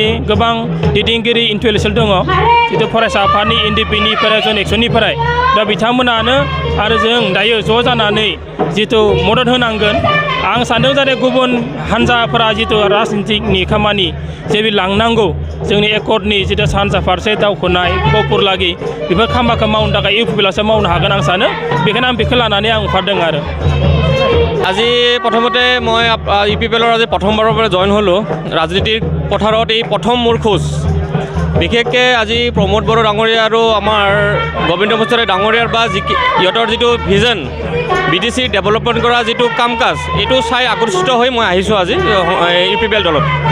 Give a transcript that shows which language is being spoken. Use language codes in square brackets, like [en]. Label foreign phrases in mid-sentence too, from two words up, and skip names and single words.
[brx] गोबां दैदेनगिरि इन्टेलेक्सुवेल दङ जितु फरायसा आफादनि एनडिपिनिफ्राय जन एक्सननिफ्राय दा बिथांमोनानो आरो जों दायो ज' जानानै जितु मदद होनांगोन आं सानदों जाहाथे गुबुन हान्जाफोरा जितु राजनितिकनि खामानि जेबि लांनांगौ जोंनि एकर्डनि जितु सानजा फारसे दावखोनाय गपुरलागि बेफोर खामानिखौ मावनो थाखाय इउपिपिएलआसो मावनो हागोन आं सानो बेखायनो आं बेखौ लानानै आं ओंखारदों आरो [as] আজি প্ৰথমতে মই ইউপিপিএলৰ আজি প্ৰথমবাৰৰ পৰা জইন হ'লোঁ ৰাজনীতিৰ পথাৰত এই প্ৰথম মোৰ খোজ বিশেষকৈ আজি প্ৰমোদ বড়ো ডাঙৰীয়া আৰু আমাৰ গোবিন্দ মুছাৰী ডাঙৰীয়াৰ বা ইহঁতৰ যিটো ভিজন BTC ডেভেলপমেণ্ট কৰা যিটো কাম কাজ এইটো চাই আকৰ্ষিত হৈ মই আহিছোঁ আজি ইউপিপিএল দলত